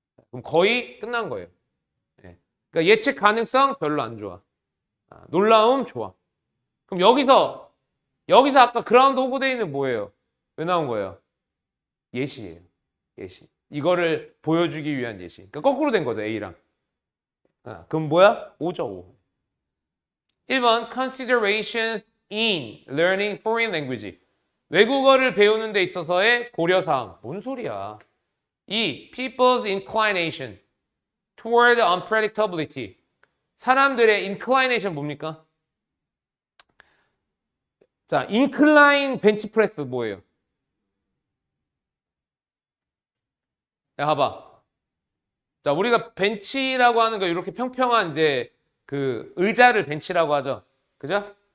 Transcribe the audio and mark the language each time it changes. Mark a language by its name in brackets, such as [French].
[Korean] 그럼 거의 끝난 거예요. 그러니까 예측 가능성 별로 안 좋아. 놀라움 좋아. 그럼 여기서 아까 그라운드 오브 데이는 뭐예요? 왜 나온 거예요? 예시예요. 예시. 이거를 보여주기 위한 예시. 그러니까 거꾸로 된 거죠, A랑. 그럼 뭐야? 5죠, 5. [English] 1번 considerations in learning foreign language. [Korean] 외국어를 배우는 데 있어서의 고려사항. 뭔 소리야? 2. [English] people's inclination toward unpredictability. [Korean] 사람들의 inclination 뭡니까? 자, incline 벤치 프레스 뭐예요? 야, 봐봐. 자, 우리가 벤치라고 하는 거 이렇게 평평한 이제 그 의자를 벤치라고 하죠. 그죠?